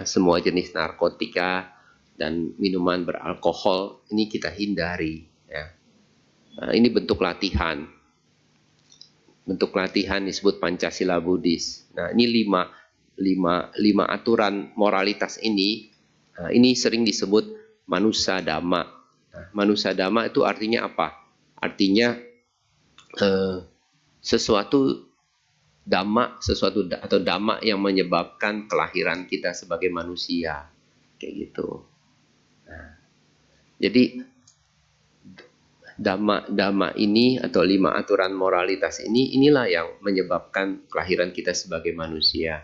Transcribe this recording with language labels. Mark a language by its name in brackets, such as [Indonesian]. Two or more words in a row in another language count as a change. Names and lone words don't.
[Indonesian] Semua jenis narkotika dan minuman beralkohol ini kita hindari, ya. Ini bentuk latihan disebut Pancasila Buddhis. Nah, ini lima aturan moralitas ini sering disebut [Pali] manusa dhamma. [Indonesian] Nah, [Pali] manusa dhamma [Indonesian] itu artinya apa? Artinya sesuatu atau dhamma yang menyebabkan kelahiran kita sebagai manusia, kayak gitu. Nah, jadi dhamma ini atau 5 aturan moralitas inilah yang menyebabkan kelahiran kita sebagai manusia.